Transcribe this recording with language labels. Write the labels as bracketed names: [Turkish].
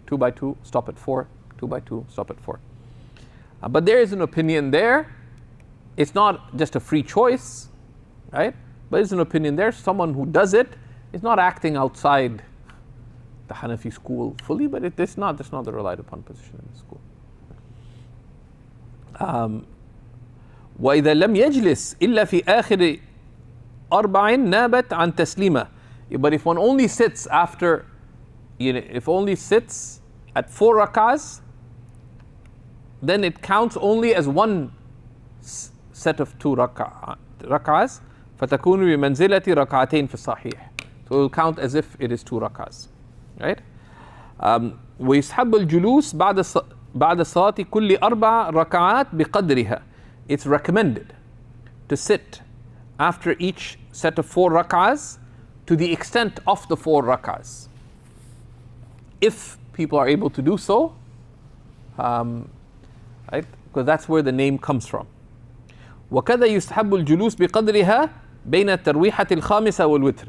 [English] 2 by 2, stop at 4. 2 by 2, stop at 4. But there is an opinion there. It's not just a free choice, right? But there's an opinion there. Someone who does it is not acting outside the Hanafi school fully, but that's not the relied upon position in the school. [Arabic] وإذا لم يجلس إلا في آخر 4 نابت عن تسليمة. [English] But if one only sits after, if only sits at 4 rak'ahs, then it counts only as one set of 2 rak'ahs. [Arabic] فتكون بمنزلة ركعتين في الصحيح. [English] So it will count as if it is 2 rak'ahs. Right? [Arabic] ويسحب الجلوس بعد صلاة كل 4 ركعات بقدرها. [English] It's recommended to sit after each set of 4 rak'ahs to the extent of the 4 rak'ahs. If people are able to do so, right? Because that's where the name comes from. [Arabic] وكذا يستحب الجلوس بقدرها بين الترويحة الخامسة والوتر.